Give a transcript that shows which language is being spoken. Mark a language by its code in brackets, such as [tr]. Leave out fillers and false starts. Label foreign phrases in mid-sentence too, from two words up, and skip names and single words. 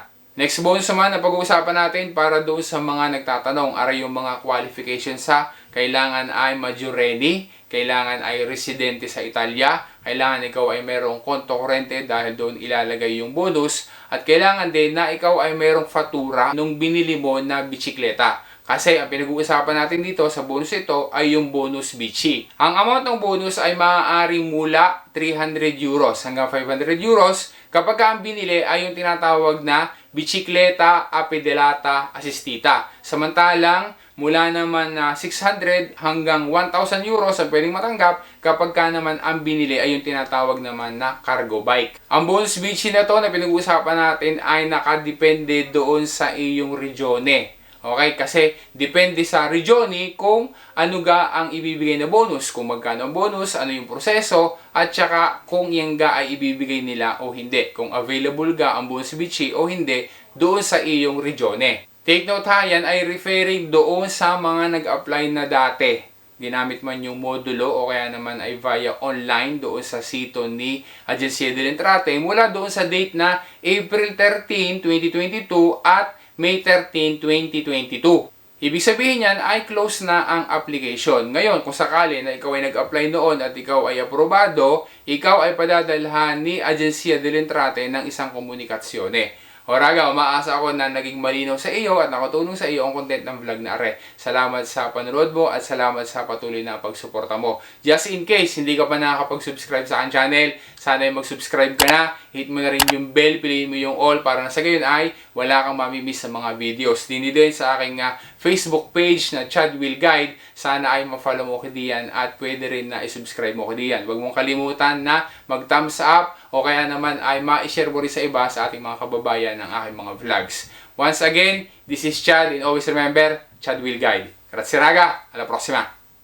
[tl] Next bonus naman na pag-uusapan natin para doon sa mga nagtatanong, aray yung mga qualifications sa kailangan ay majoreni, kailangan ay residente sa Italia, kailangan ikaw ay merong [it] konto kurente [tl] dahil doon ilalagay yung bonus, at kailangan din na ikaw ay merong fatura nung binili mo na bisikleta. Kasi ang pinag-uusapan natin dito sa bonus ito ay yung [it] bonus bici. [tl] Ang amount ng bonus ay maaari mula 300 euros hanggang 500 euros kapag ang binili ay yung tinatawag na [it] bicikleta a pedalata assistita. [tl] Samantalang mula naman na 600 hanggang 1,000 euros ang pwedeng matanggap kapag naman ang binili ay yung tinatawag naman na [en] cargo bike. [tl] Ang [it] bonus bici [tl] na to na pinag-uusapan natin ay nakadepende doon sa iyong regione. Okay, kasi depende sa regione kung ano ang ibibigay na bonus, kung magkano ang bonus, ano yung proseso, at saka kung yung ay ibibigay nila o hindi, kung available ang [it] bonus bici [tl] o hindi doon sa iyong regione. [en] Take note [tl] ha, yan ay referring doon sa mga nag-apply na dati. Ginamit man yung modulo o kaya naman ay via online doon sa sito ni Agencia delle Entrate mula doon sa date na April 13, 2022 at May 13, 2022. Ibig sabihin yan ay close na ang application. Ngayon, kung sakali na ikaw ay nag-apply noon at ikaw ay aprobado, ikaw ay padadalhan ni Agencia delle Entrate ng isang komunikasyone. O Raga, umaasa ako na naging malinaw sa iyo at nakatulong sa iyo ang content ng vlog na are. Salamat sa panonood mo at salamat sa patuloy na pagsuporta mo. [en] Just in case [tl] hindi ka pa nakakapag-subscribe sa aking channel, sana ay mag-subscribe ka na. Hit mo na rin yung bell, piliin mo yung all para na sa gayon ay wala kang mamimiss sa mga videos. Dini din sa aking Facebook page na Chad Will Guide. Sana ay ma-follow mo ko diyan at pwede rin na i-subscribe mo ko diyan. Huwag mong kalimutan na mag-thumbs up o kaya naman ay ma-share mo rin sa iba sa ating mga kababayan ng aking mga vlogs. [en] Once again, this is Chad and always remember, Chad Will Guide. [it] Grazie raga, alla prossima!